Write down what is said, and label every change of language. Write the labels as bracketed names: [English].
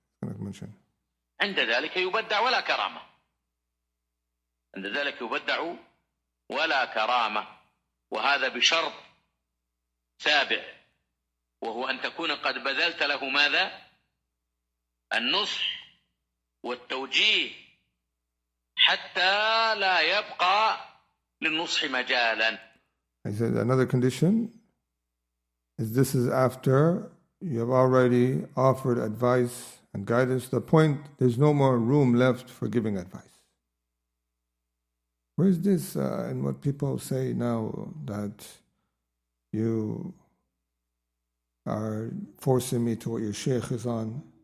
[English] He's going to mention. [Arabic] عند ذلك يبدع ولا كرامة. عند ذلك يبدع ولا كرامة، وهذا بشرط سابع، وهو أن تكون قد بذلت له ماذا؟ النصح والتوجيه حتى لا يبقى للنصح مجالا. [English] I said another condition is this is after you have already offered advice and guidance to the point there's no more room left for giving advice. Where's this in what people say now that you are forcing me to what your sheikh is on?